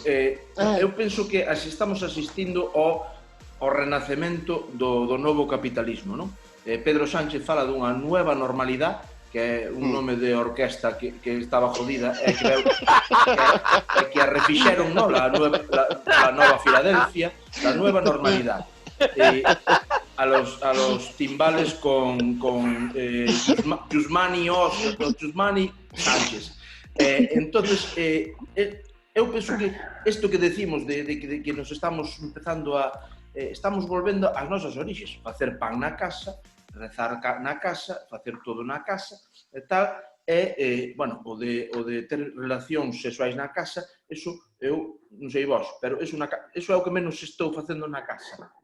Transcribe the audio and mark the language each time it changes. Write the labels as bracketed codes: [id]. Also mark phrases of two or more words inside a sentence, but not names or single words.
[gl] Eu penso que estamos asistindo ao renacemento do novo capitalismo, non? Pedro Sánchez fala dunha nueva normalidade, que é un nome de orquesta que estaba jodida, e que a refixeron, non? [es] La nova Filadelfia, la nueva normalidade. A los timbales con Chusmani Sánchez. [gl] Entonces, eu penso que isto que decimos de que nos estamos empezando estamos volvendo ás nosas orixes, facer pan na casa, rezar na casa, facer todo na casa e tal, bueno, o de ter relacións sexuais na casa, eso eu non sei vos, pero eso é o que menos estou facendo na casa.